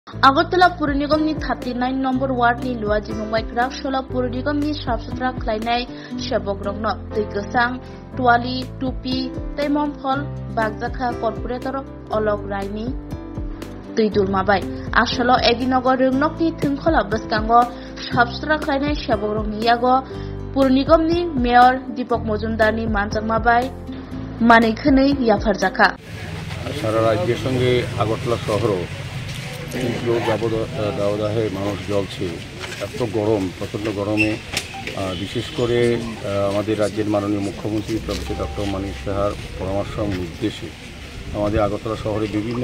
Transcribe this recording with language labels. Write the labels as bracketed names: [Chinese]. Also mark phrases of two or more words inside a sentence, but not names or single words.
[Kok Borok] আগরতলা পুর নিগमनि 39 নম্বর वार्डनि लुवाजि मुंबाइग्रा सोला पुर निगमनि साफ-सुथरा खालायनाय सेबकरंनो दै गोसां टुवाली टुपि तैमम फल बागजाखा कर्पोरेटर अलग रायनि दै दुलमाबाय आसलो एगिनगर रोंनकनि थोंखला बसकांगो साफ-सुथरा खालायनाय सेबकरंनि यागो पुर निगमनि मेयर दीपक मजुमदारनि मानजांमाबाय मानैखोनै याफारजाखा [Bangla] সারা রাজ্যের সঙ্গে আগরতলা শহরও তীব্র দাবদাহে মানুষ জ্বলছে। এত গরম, প্রচণ্ড গরমে বিশেষ করে আমাদের রাজ্যের মাননীয় মুখ্যমন্ত্রী প্রফেসর ডক্টর মানিক সাহার পরামর্শ এবং নির্দেশে আমাদের আগরতলা শহরে বিভিন্ন